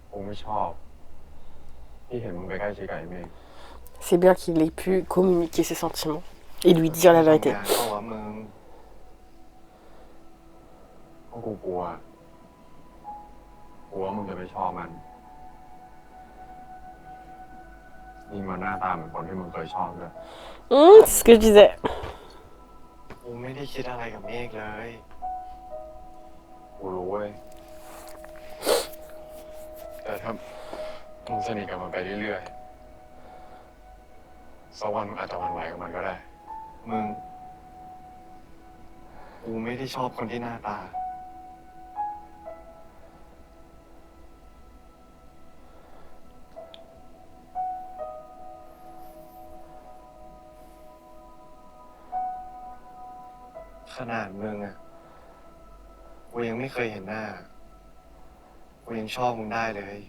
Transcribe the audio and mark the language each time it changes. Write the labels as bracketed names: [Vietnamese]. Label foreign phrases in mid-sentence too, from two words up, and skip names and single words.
[Thai] ไม่ชอบที่เห็นมึงไปใกล้ชิดกับไอ้เมฆ [French] C'est bien qu'il ait pu communiquer ses sentiments et lui dire la vérité. [Thai] เพราะว่ามึงก็กูกลัวมึงจะไปชอบมันยิ่งมันหน้าตาเหมือนคนที่มึงเคยชอบด้วย [French] C'est ce que je disais. [Thai] กูไม่ได้คิดอะไรกับเมฆเลย กูรู้เว้ยแต่ถ้ามึงสนิทกับมันไปเรื่อยๆสักวันมึงอาจจะหวั่นไหวกับมันก็ได้ มึง กูไม่ได้ชอบคนที่หน้าตา ขนาดมึงอะกูยังไม่เคยเห็นหน้า กูยังชอบมึงได้เลย